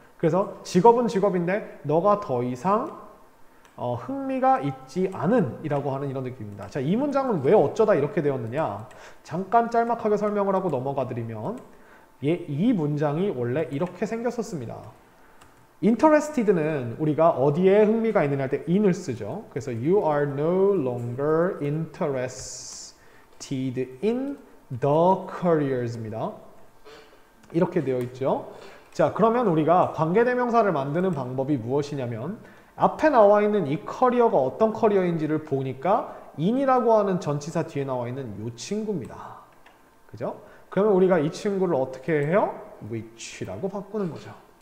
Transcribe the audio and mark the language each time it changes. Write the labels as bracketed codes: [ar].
[ko] 그래서 직업은 직업인데 너가 더 이상 흥미가 있지 않은 이라고 하는 이런 느낌입니다. 자, 이 문장은 왜 어쩌다 이렇게 되었느냐? 잠깐 짤막하게 설명을 하고 넘어가 드리면 이 문장이 원래 이렇게 생겼었습니다. interested는 우리가 어디에 흥미가 있느냐 할 때 in을 쓰죠. [en] 그래서 you are no longer interested in the careers입니다. [ko] 이렇게 되어 있죠. 자, 그러면 우리가 관계대명사를 만드는 방법이 무엇이냐면 앞에 나와 있는 이 커리어가 어떤 커리어인지를 보니까 in이라고 하는 전치사 뒤에 나와 있는 이 친구입니다. 그죠? 그러면 우리가 이 친구를 어떻게 해요? which라고 바꾸는 거죠.